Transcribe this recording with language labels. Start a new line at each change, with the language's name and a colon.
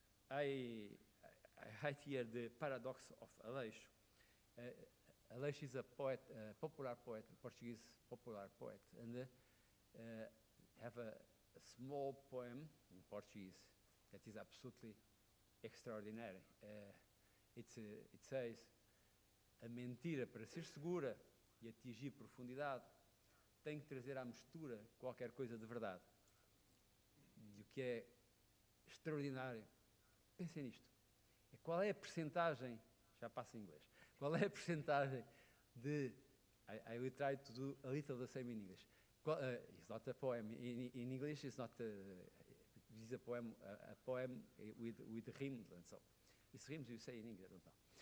English: I write here the paradox of Alentejo. Alentejo is a poet, popular poet, Portuguese popular poet, and have a small poem in Portuguese that is absolutely extraordinary. It says,
Portuguese: a mentira, para ser segura e atingir profundidade, tem que trazer à mistura qualquer coisa de verdade. E o que é extraordinário, pensem nisto, qual é a percentagem, já passo em inglês, qual é a percentagem de,
English: I will try to do a little the same in English. It's not a poem, in English it's not, this is a poem with rhymes and so. It's rhymes you say in English, I don't know.